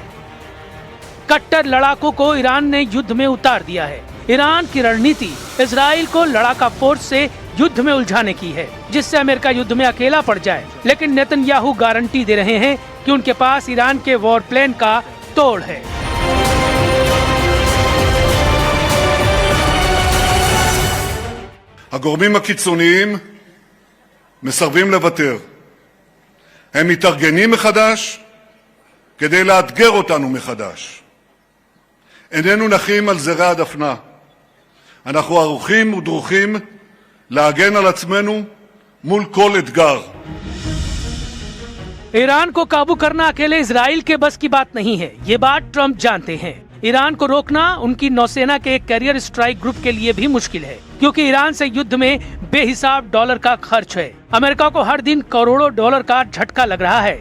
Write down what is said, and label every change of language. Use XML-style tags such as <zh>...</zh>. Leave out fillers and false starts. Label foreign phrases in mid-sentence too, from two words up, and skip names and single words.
<hi>कट्टर लड़ाकों को ईरान ने युद्ध में उतार दिया है। ईरान की रणनीति इजराइल को लड़ाका फोर्स से युद्ध में उलझाने की है, जिससे अमेरिका युद्ध में अकेला पड़ जाए। लेकिन नेतन्याहू गारंटी दे रहे हैं कि उनके पास ईरान के</hi> <en>war plan</en> <hi>का तोड़ है।</hi> <he>הגורמים הקיצוניים מסרבים לוותר. הם מתארגנים מחדש כדי לאתגר אותנו מחדש. איננו נחים על זרי הדפנה. אנחנו ערוכים ודרוכים להגן על עצמנו מול כל אתגר.</he> <hi>ईरान को काबू करना अकेले इजराइल के बस की बात नहीं है, ये बात ट्रंप जानते हैं। ईरान को रोकना उनकी नौसेना के एक</hi> <en>carrier strike group</en> <hi>के लिए भी मुश्किल है, क्योंकि ईरान से युद्ध में बेहिसाब डॉलर का खर्च है। अमेरिका को हर दिन करोड़ों डॉलर का झटका लग रहा है।</hi>